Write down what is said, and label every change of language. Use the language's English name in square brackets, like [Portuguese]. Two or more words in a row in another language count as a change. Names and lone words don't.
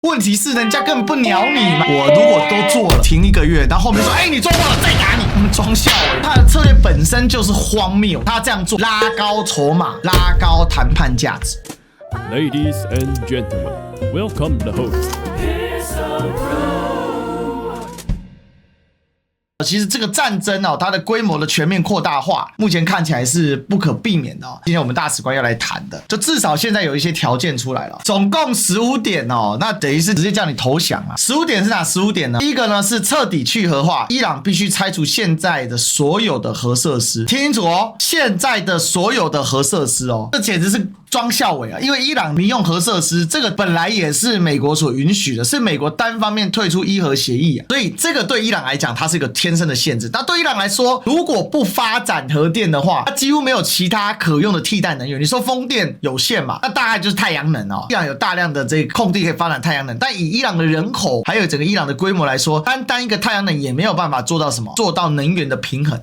[Chinese] 問題是人家根本不鳥你嘛。我如果都做了，停1個月，然後後面說，你做過了，再打你，裝笑他的策略本身就是荒謬，他這樣做拉高籌碼，拉高談判價值。 [English] Ladies and gentlemen, welcome the host. [Chinese] 其實這個戰爭哦，它的規模的全面擴大化，目前看起來是不可避免的哦。今天我們大使官要來談的，就至少現在有一些條件出來了，總共15點哦，那等於是直接叫你投降啊。15點是哪15點呢？第一個呢是徹底去核化，伊朗必須拆除現在的所有的核設施，聽清楚哦，現在的所有的核設施哦，這簡直是裝笑偉啊！因為伊朗民用核設施這個本來也是美國所允許的，是美國單方面退出伊核協議啊，所以這個對伊朗來講，它是一個天生的限制。那对伊朗來說，如果不發展核電的話，它幾乎沒有其他可用的替代能源。你說風電有限嘛？那大概就是太陽能哦。伊朗有大量的這個空地可以發展太陽能，但以伊朗的人口還有整個伊朗的規模來說，單一個太陽能也沒有辦法做到什麼，做到能源的平衡。